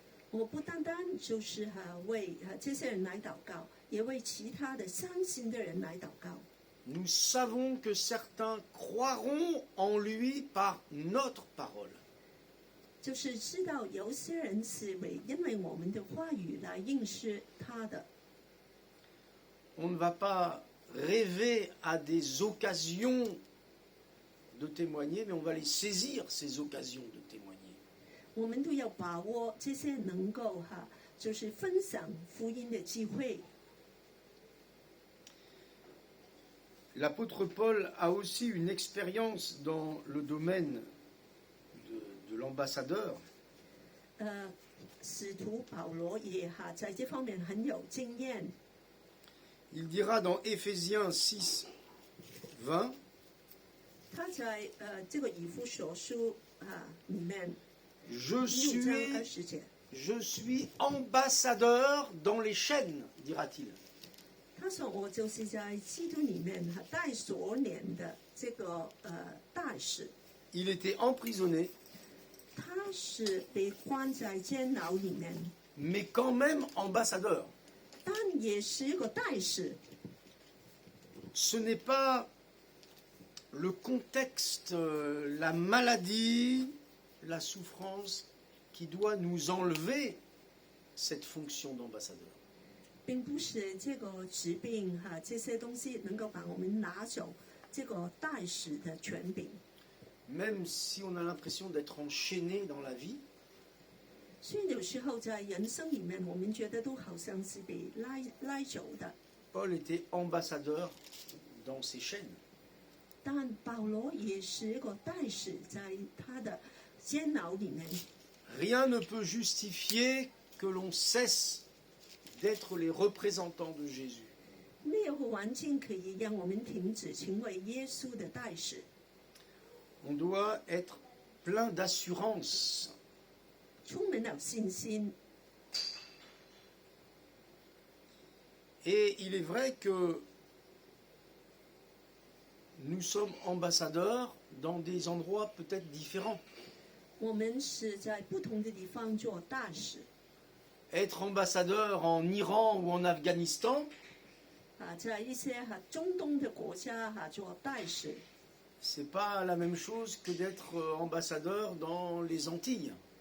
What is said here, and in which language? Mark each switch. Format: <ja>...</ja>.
<zh>我不單單就是為這些人來禱告，也為其他的相信的人來禱告。</zh> <fr>Nous savons que certains croiront en lui par notre parole.</fr> <zh>就是知道有些人是因為我們的話語來認識他的。</zh> <fr>On ne va pas rêver à des occasions de témoigner, mais on va les saisir, ces occasions de témoigner.</fr> <zh>我們都要把握這些能夠就是分享福音的機會。</zh> <fr>L'apôtre Paul a aussi une expérience dans le domaine de l'ambassadeur.</fr> <zh>使徒保羅也在這方面很有經驗。</zh> <fr>Il dira dans Éphésiens 6, 20,</fr> <zh>他在這個以弗所書裡面</zh> <fr>je</fr> <zh>6章20節，</zh> <fr>suis ambassadeur dans les chaînes, dira-t-il.</fr> <zh>他說我就是在基督裡面帶鎖鏈的這個大使。</zh> <fr>Il était emprisonné,</fr> <zh>他是被關在監牢裡面，</zh> <fr>mais quand même ambassadeur.</fr> <zh>但也是一個大使。</zh> <fr>Ce n'est pas le contexte, la maladie, la souffrance qui doit nous enlever cette fonction d'ambassadeur.</fr> <zh>並不是這個疾病這些東西能夠把我們拿走這個大使的權柄。</zh> <fr>Même si on a l'impression d'être enchaîné dans la vie,</fr> <zh>所以有時候在人生裡面，我們覺得都好像是被拉走的。</zh> <fr>Paul était ambassadeur dans ces chaînes.</fr> <zh>但保羅也是一個大使，在他的監牢裡面。</zh> <fr>Rien ne peut justifier que l'on cesse d'être les représentants de Jésus.</fr> <zh>沒有環境可以讓我們停止成為耶穌的大使。</zh> <fr>On doit être plein d'assurance.</fr> <zh>充滿了信心。</zh> <fr>Et il est vrai que nous sommes ambassadeurs dans des endroits peut-être différents.</fr> <zh>我們是在不同的地方做大使。</zh> <fr>Être ambassadeur en Iran ou en Afghanistan,</fr> <zh>在一些中東的國家做大使，</zh> <fr>c'est pas la même chose que d'être ambassadeur dans les Antilles.</fr>